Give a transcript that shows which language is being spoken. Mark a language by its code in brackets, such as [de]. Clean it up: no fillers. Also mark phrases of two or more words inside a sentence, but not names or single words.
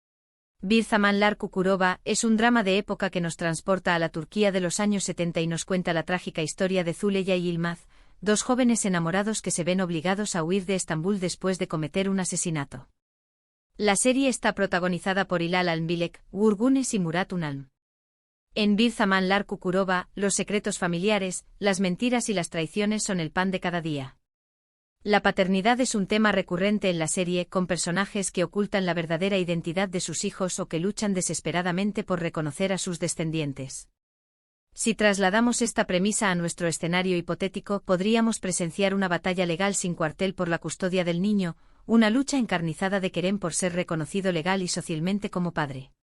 [es] Bir Zamanlar Kukurova es un drama de época que nos transporta a la Turquía de los años 70 y nos cuenta la trágica historia de Züleyha y Yılmaz, dos jóvenes enamorados que se ven obligados a huir de Estambul después de cometer un asesinato. La serie está protagonizada por Hilal Almbilek, Uğur Güneş y Murat Ünalm. En Bir Zamanlar Kukurova, los secretos familiares, las mentiras y las traiciones son el pan de cada día. La paternidad es un tema recurrente en la serie, con personajes que ocultan la verdadera identidad de sus hijos o que luchan desesperadamente por reconocer a sus descendientes. Si trasladamos esta premisa a nuestro escenario hipotético, podríamos presenciar una batalla legal sin cuartel por la custodia del niño, una lucha encarnizada de Kerem por ser reconocido legal y socialmente como padre.